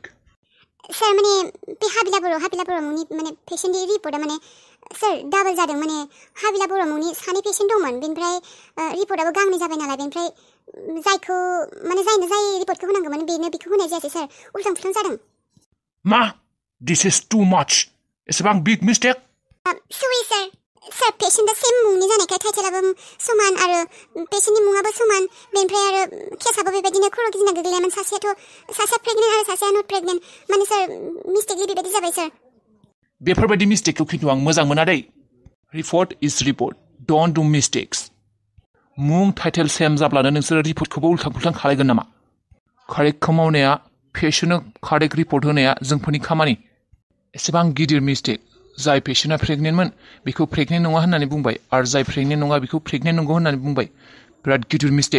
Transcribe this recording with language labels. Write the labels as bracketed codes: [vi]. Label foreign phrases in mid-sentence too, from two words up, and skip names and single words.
[brx] सार माने बे हाबिला बर' मुंनि माने पेशेन्टनि रिपर्टआ माने सार डाबल जादों माने हाबिला बर' मुंनि 2 पेशेन्ट दंमोन बेनिफ्राय रिपर्टआबो गांनै जाबाय नालाय बेनिफ्राय जाय रिपर्टखौ होनांगौमोन बेखौ होनाय जायासै सार उल्टां-फुल्टां जादों [en] ma this is too much [brx] एसेबां [en] big mistake [brx] सरि सार पेशेन्टआ सेम मुंनि जानायखाय टाइटेलाबो समान आरो पेशेन्टनि मुङाबो समान बेनिफ्राय आरो केसआबो बेबायदिनो खर' गिदिंना गोग्लैनायमोन सासेया प्रेगनेन्ट आरो सासेया [en] not pregnant [brx] माने सार मिस्टेकलि बेबायदि जाबाय सार बेफोरबायदि मिस्टेकखौ खिन्थु आं मोजां मोना दै [en] report is report don't do mistakes [brx] मुं [en] title same [brx] जाब्लानो नोंसोरो रिपर्टखौबो उल्टां-फुल्टां खालायगोन नामा कारेक्टखौ मावनाया पेशेन्टनो [en] correct report [brx] होनाया जोंफोरनि खामानि एसेबां गिदिर मिस्टेक जाय पेशेन्टआ प्रेगनेन्टमोन बेखौ प्रेगनेन्ट नङा होननानै बुंबाय आरो जाय प्रेगनेन्ट नङा बेखौ प्रेगनेन्ट नंगौ होननानै बुंबाय बिराद गिदिर मिस्टेक